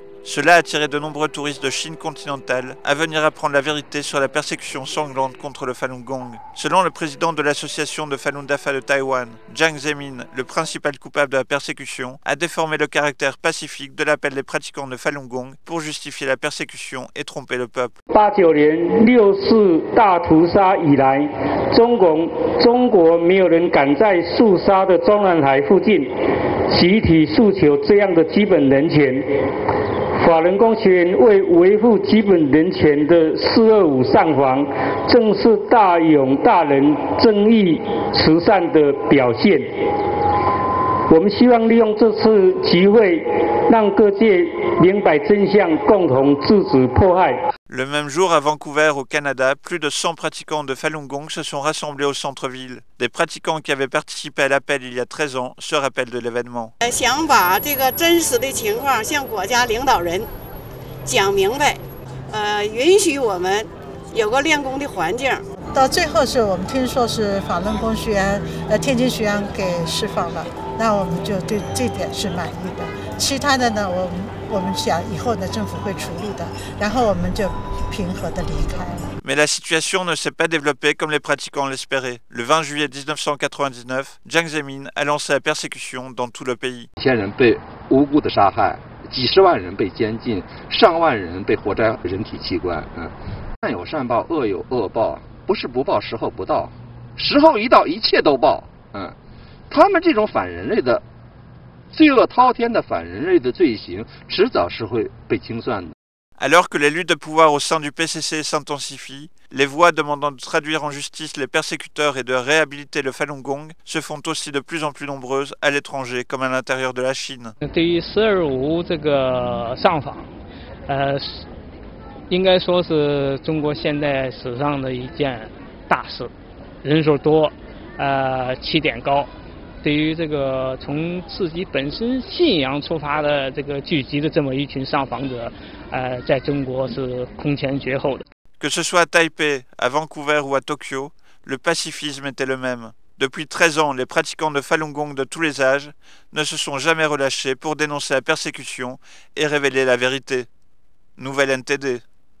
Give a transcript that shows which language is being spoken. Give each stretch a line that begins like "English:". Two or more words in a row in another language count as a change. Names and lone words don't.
French: Cela a attiré de nombreux touristes de Chine continentale à venir apprendre la vérité sur la persécution sanglante contre le Falun Gong. Selon le président de l'association de Falun Dafa de Taïwan, Jiang Zemin, le principal coupable de la persécution, a déformé le caractère pacifique de l'appel des pratiquants de Falun Gong pour justifier la persécution et tromper le peuple.
Chinese: 89 年6四大屠杀以来，中国没有人敢在肃杀的中南海附近集体诉求这样的基本人权。法轮功学员为维护基本人权的425上访，正是大勇大仁、正义慈善的表现。我们希望利用这次集会，让各界明白真相，共同制止迫害。
French: Le même jour, à Vancouver, au Canada, plus de 100 pratiquants de Falun Gong se sont rassemblés au centre-ville. Des pratiquants qui avaient participé à l'appel il y a 13 ans se rappellent de l'événement.
Chinese: 想把这个真实的情况向国家领导人讲明白，允许我们有个练功的环境。到最后是我们听说是法轮功学员，天津学员给释放了，那我们就对这点是满意的。其他的呢，我们想以后呢政府会处理的，然后我们就平和的离开了。
French: Mais la situation ne s'est pas développée comme les pratiquants l'espéraient. Le 20 juillet 1999, Jiang Zemin a lancé la persécution dans tout le pays.
Chinese: 1000 人被无辜的杀害，几十万人被监禁，上万人被活摘人体器官。善有善报，恶有恶报，不是不报，时候不到，时候一到，一切都报。他们这种反人类的、罪恶滔天的反人类的罪行，迟早是会被清算的。
French: Alors que les luttes de pouvoir au sein du PCC s'intensifient, les voix demandant de traduire en justice les persécuteurs et de réhabiliter le Falun Gong se font aussi de plus en plus nombreuses à l'étranger comme à l'intérieur de la Chine.
Chinese: 对于12.5这个上访，应该说是中国现代史上的一件大事，人数多，起点高。对于这个从自己本身信仰出发的这个聚集的这么一群上访者，在中国是空前绝后的。
French: Que ce soit à Taipei, à Vancouver ou à Tokyo, le pacifisme était le même. Depuis 13 ans, les pratiquants de Falun Gong de tous les âges ne se sont jamais relâchés pour dénoncer la persécution et révéler la vérité. Nouvelle NTD.